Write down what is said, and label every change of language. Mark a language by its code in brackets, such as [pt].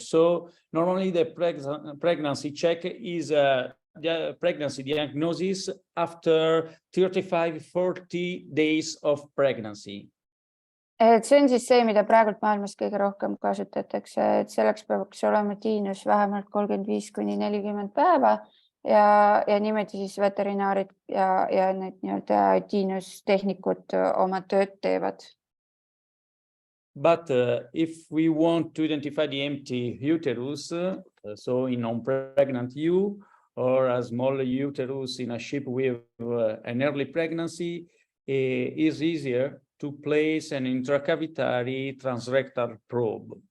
[en] So normally the pregnancy check is the pregnancy diagnosis after 35-40 days of pregnancy. [et] Et see on siis see, mida praegult maailmas kõige rohkem kasutatakse, et selleks peaks olema tiinus vähemalt 35–40 päeva ja niimoodi siis veterinaarid ja need nii-öelda tiinustehnikud oma tööd teevad. [en] But if we want to identify the empty uterus, so in non-pregnant ewe or a small uterus in a sheep with an early pregnancy, is easier to place an intracavitary transrectal probe.